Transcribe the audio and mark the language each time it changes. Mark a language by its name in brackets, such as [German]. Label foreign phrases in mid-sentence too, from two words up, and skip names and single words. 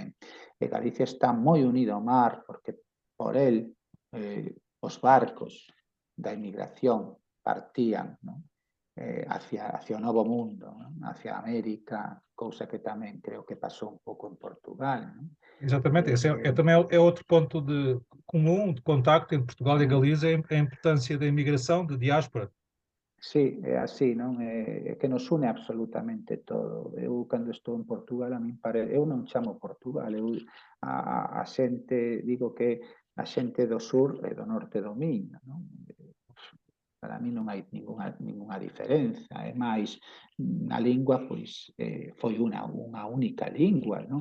[Galician] Galicia está moi unido ao mar porque por el os barcos da inmigración partían, non? Hacia o Novo Mundo, non? Hacia América, cousa que tamén creo que pasou un pouco en Portugal, non? [Portuguese] Exatamente, esse também é outro ponto comum de contacto entre Portugal e a Galiza, a importância da imigração, da diáspora. [Galician] Sí, é así, non? É que nos une absolutamente todo. Eu, cando estou en Portugal, a min eu non chamo Portugal, a xente, digo que a xente do sur e do norte do Miño, non? Para mí non hai ningunha diferenza, é máis, na lingua, pois, foi unha única lingua, non?